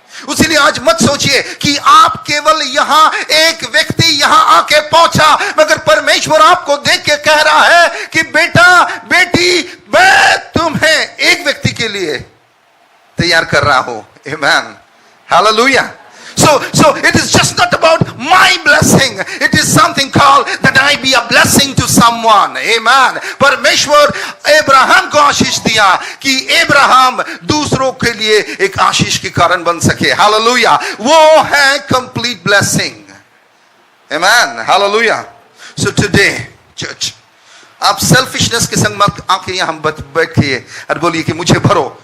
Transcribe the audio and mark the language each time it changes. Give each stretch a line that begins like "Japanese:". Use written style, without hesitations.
Hindi: उसीलिए आज मत सोचिए कि आप केवल यहां एक व्यक्ति यहां आके पहुंचा, मगर परमेश्वर आपको देख के कह रहा है कि बेटा बेटी, मैं तुम्हें एक व्यक्ति के लिए तैयार कर रहा हूं. आमेन. Hallelujah.
English: So it is just not about my blessing. It is something called that I be a blessing to someone. Amen.
Hindi: परमेश्वर अब्राहम को आशीष दिया कि अब्राहम दूसरों के लिए एक आशीष के कारण बन सके. हालेलुया. वो है complete blessing.
English: Amen. Hallelujah. So today, church,
Hindi: आप सेल्फिशनेस के संग मत आके यहां हम बैठिए और बोलिए कि मुझे भरो.